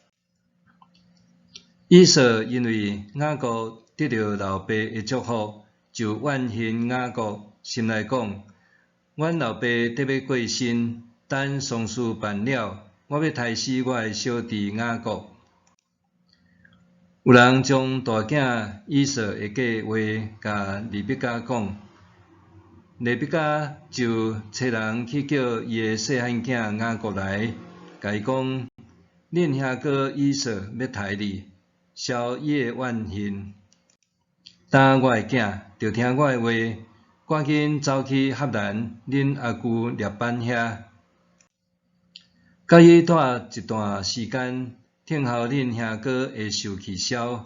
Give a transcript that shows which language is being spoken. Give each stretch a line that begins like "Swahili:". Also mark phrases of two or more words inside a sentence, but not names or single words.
Min Nan Chinese: 以扫因为雅各得到老爸的祝福，就怨恨雅各，心内讲：阮老爸得要过身，等丧事办了，我要杀死我的小弟雅各。有人将大囝以扫的计划甲利百加讲，利百加就找人去叫伊的细汉囝雅各来，甲伊讲：恁兄哥以扫要杀你，消伊的怨恨。当我的囝，就听我的话，赶紧走去合兰恁阿舅列班遐，甲伊住一段时间，听候恁兄哥会受气消。